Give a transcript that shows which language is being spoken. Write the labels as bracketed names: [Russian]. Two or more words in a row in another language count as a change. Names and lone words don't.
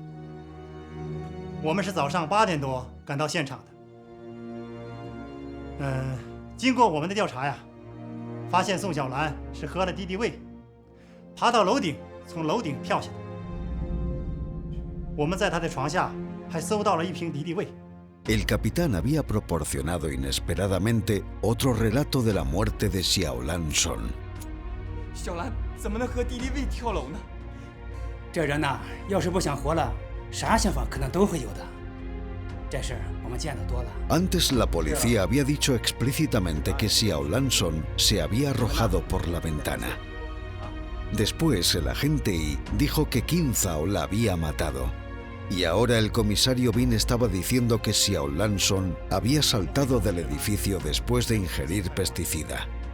[Chinese] 我们是早上8点多赶到现场的。经过我们的调查呀，发现宋小兰是喝了敌敌畏，爬到楼顶，从楼顶跳下来。我们在她的床下还搜到了1瓶敌敌畏。 [Spanish] El capitán había proporcionado inesperadamente otro relato de la muerte de Xiaolan Son. [Chinese] 小兰怎么能和敌敌畏跳楼呢？这人呐，要是不想活了，啥想法可能都会有的。这事我们见得多了。 [Spanish] Antes la policía había dicho explícitamente que Xiaolan Son se había arrojado por la ventana. Después el agente I dijo que Qin Zhao la había matado. Y ahora el comisario Bin estaba diciendo que Xiaolan Son había saltado del edificio después de ingerir pesticida.